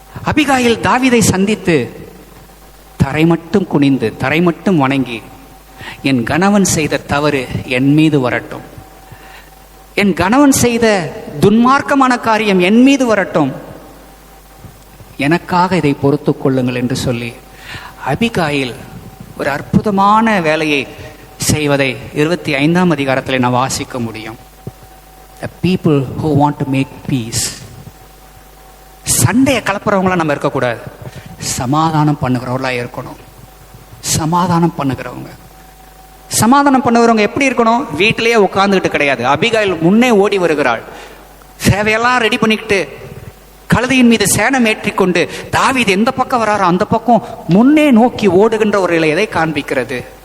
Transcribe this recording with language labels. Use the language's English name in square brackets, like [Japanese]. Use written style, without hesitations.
[Tamil] Abigail தாவீதை சந்தித்து தரை மட்டும் குனிந்து, தரை மட்டும் வணங்கி, என் கணவன் செய்த தவறு என் மீது வரட்டும், என் கணவன் செய்த துன்மார்க்கமான காரியம் என் மீது வரட்டும், எனக்காக இதை பொறுத்துக் கொள்ளுங்கள் என்று சொல்லி அபிகாயில் ஒரு அற்புதமான வேலையை செய்வதை 25ஆம் அதிகாரத்தில் நான் வாசிக்க முடியும். [English] The people who want to make peace. [Tamil] சண்டையை கலப்புறவங்களா நம்ம இருக்கக்கூடாது, சமாதானம் பண்ணுகிறவர்களா இருக்கணும். சமாதானம் பண்ணுகிறவங்க, சமாதானம் பண்ணுகிறவங்க எப்படி இருக்கணும்? வீட்டிலேயே உட்கார்ந்துகிட்டு கிடையாது. அபிகாயில் முன்னே ஓடி வருகிறாள், சேவையெல்லாம் ரெடி பண்ணிக்கிட்டு கழுதையின் மீது சேனம் ஏற்றிக்கொண்டு தாவீது எந்த பக்கம் வராரோ அந்த பக்கம் முன்னே நோக்கி ஓடுகின்ற ஒரு நிலை எதை காண்பிக்கிறது?